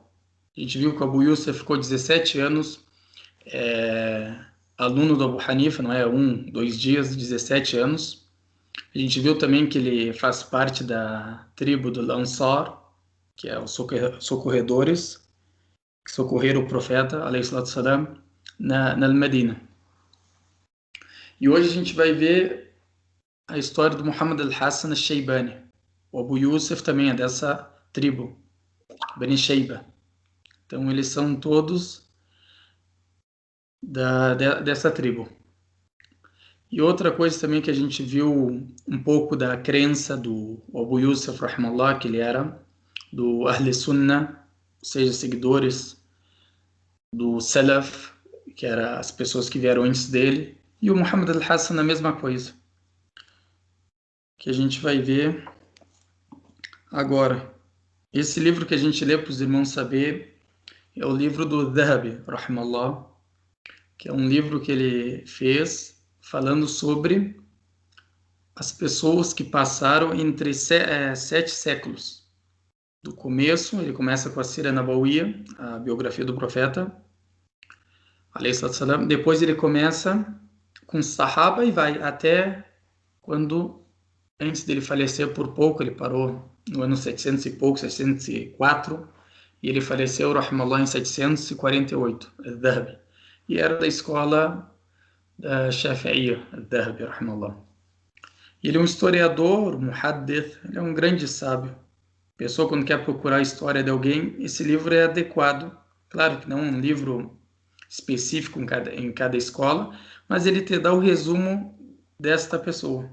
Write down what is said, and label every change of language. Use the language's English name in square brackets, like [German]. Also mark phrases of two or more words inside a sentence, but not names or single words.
[Portuguese] A gente viu que o Abu Yusuf ficou 17 anos aluno do Abu Hanifa, não é 2 dias, 17 anos. A gente viu também que ele faz parte da tribo do Ansar, que é os socorredores, que socorreram o profeta, [Arabic] عليه الصلاة والسلام, [Portuguese] na Medina. E hoje a gente vai ver a história do Muhammad al-Hassan al-Shaybani. O Abu Yusuf também é dessa tribo, Bani Shayba. Então eles são todos dessa tribo. E outra coisa também que a gente viu um pouco da crença do Abu Yusuf, rahimahullah, que ele era do Ahl Sunnah, ou seja, seguidores do Salaf, que eram as pessoas que vieram antes dele, e o Muhammad al-Hassan a mesma coisa, que a gente vai ver agora. Esse livro que a gente lê para os irmãos saber é o livro do Dhahabi, rahimahullah, que é um livro que ele fez falando sobre as pessoas que passaram entre 7 séculos. Do começo, ele começa com a Sira Nabawiyya, a biografia do profeta, salam. Depois ele começa com Sahaba e vai até quando, antes dele falecer por pouco, ele parou no ano 700 e pouco, 704, e ele faleceu, rahimahullah, em 748, al-Dhahabi. E era da escola da Shafi'iyya, al-Dhahabi, rahimahullah. Ele é um historiador, muhaddith, ele é um grande sábio. Pessoa, quando quer procurar a história de alguém, esse livro é adequado. Claro que não é um livro específico em cada escola, mas ele te dá o resumo desta pessoa.